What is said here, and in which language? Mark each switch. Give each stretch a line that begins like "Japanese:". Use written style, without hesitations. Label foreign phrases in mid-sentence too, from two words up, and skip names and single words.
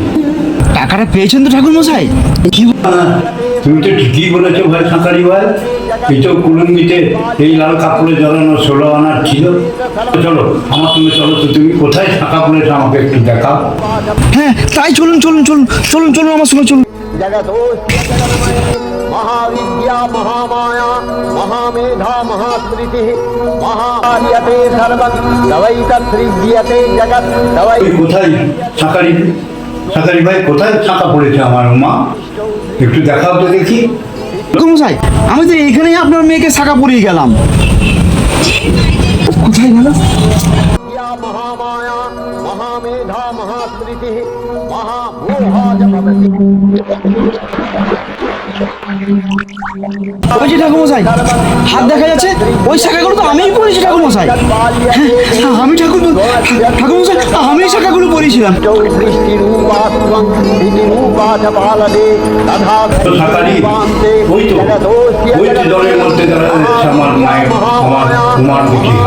Bangla: টাকাটা পেয়েছেন তো ঠাকুর মশাই? কি তুমি তো ঠিকই বলেছো ভাই শাখারি ভাই, এই তো কুলুঙ্গিতে এই লাল কাপড়ে জড়ানো 16 আনার ছিল। চলো আমার সঙ্গে চলো তো, তুমি কোথায় শাখা পড়েছো আমাকে একটু দেখাও। হ্যাঁ তাই, চলুন চলুন চলুন চলুন চলুন আমার সঙ্গে চলুন।
Sanskrit: महाविद्या महामाया महामेधा महास्मृति महायते सर्वं तवैतसृज्यते जगत् तवै।
Bangla: কোথায় শাখারি, শাখারি ভাই কোথায় শাখা পড়েছে আমার উমা, একটু দেখাও তো দেখি। মশাই, আমি তো এইখানেই আপনার মেয়েকে শাখা পরিয়ে গেলাম, কোথায় গেল?
Sanskrit: महामाया महामेधा महास्मृति महामोहा च भवति।
Bangla: ওই যে ঠাকুমশাই হাত দেখা যাচ্ছে, ওই শাখাগুলো তো আমিই পড়েছি ঠাকুমশাই। হ্যাঁ, আমি ঠাকুমশাই আমি এই শাখাগুলো পড়েছিলাম।
Sanskrit: দৃষ্টিরূপাস্ত্বং স্মৃতিরূপা চ পালনে তথা
Bangla: তো শাকারি ওই তো দলের মধ্যে দাঁড়া যাচ্ছে আমার মায়ের তোমার দুটি হাত।